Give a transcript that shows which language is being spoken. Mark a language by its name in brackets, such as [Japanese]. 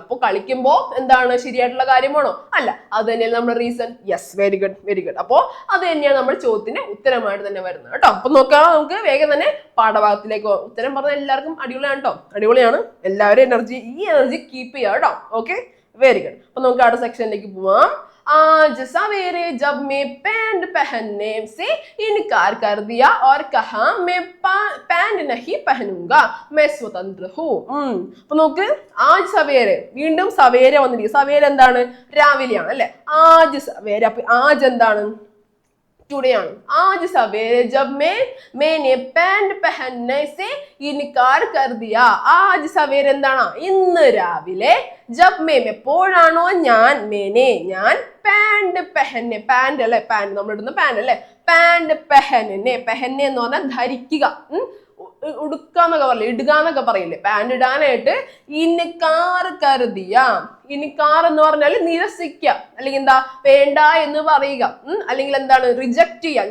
[Malayalam] അപ്പൊ കളിക്കുമ്പോ എന്താണ്, ശരിയായിട്ടുള്ള കാര്യമാണോ? അല്ല. അത് തന്നെയാണ് നമ്മുടെ reason. Yes, very good, very good. അപ്പോ അത് തന്നെയാണ് നമ്മുടെ ചോദ്യത്തിന് ഉത്തരമായിട്ട് തന്നെ വരുന്നത് കേട്ടോ. അപ്പൊ നോക്കാം, നമുക്ക് വേഗം തന്നെ പാഠഭാഗത്തിലേക്ക് പോകാം. ഉത്തരം പറഞ്ഞ എല്ലാവർക്കും അടിപൊളിയാണ് കേട്ടോ, അടിപൊളിയാണ്. എല്ലാവരും ഈ എനർജി കീപ്പ് ചെയ്യാം കേട്ടോ. Okay, very good. അപ്പൊ നമുക്ക് അടുത്ത സെക്ഷനിലേക്ക് പോവാം. [Hindi] आज सवेरे जब मैं पैंट पहनने से इनकार कर दिया और कहा मैं पैंट नहीं पहनूंगा, मैं स्वतंत्र हूँ. [Malayalam] അപ്പൊ നോക്ക്, [Hindi] ആജ് സവേരെ, [Malayalam] വീണ്ടും സവേരെ വന്നിരിക്കും. സവേരെ എന്താണ്? രാവിലെയാണ് അല്ലെ. [Hindi] ആജ് സവേരെ, [Malayalam] അപ്പൊ ആജ് എന്താണ്? टुडे ആണ്. [Hindi] आज सवेरे जब मैंने पैंट पहनने से इनकार कर दिया. आज सवेरे [Malayalam] എന്താണ്? ഇന്ന് രാവിലെ. [Hindi] ജബ് मैं [Malayalam] എപ്പോഴാണോ ഞാൻ, ഞാൻ [Hindi] പാൻറ് പെഹന്നെ, [Malayalam] പാൻറ് അല്ലെ, പാൻറ് നമ്മൾ ഇടുന്ന പാൻറ് അല്ലെ, പാൻറ് പെഹന്നെ, പെഹന്നെ എന്ന് പറഞ്ഞാൽ ധരിക്കുക, ഉടുക്കാന്നൊക്കെ പറയില്ലേ, ഇടുക എന്നൊക്കെ പറയില്ലേ, പാൻറ് ഇടാനായിട്ട്. ഇൻകാർ കരുതിയ, ഇൻകാർ എന്ന് പറഞ്ഞാൽ നിരസിക്കുക, അല്ലെങ്കിൽ എന്താ, വേണ്ട എന്ന് പറയുക, അല്ലെങ്കിൽ എന്താണ്, റിജക്ട് ചെയ്യുക.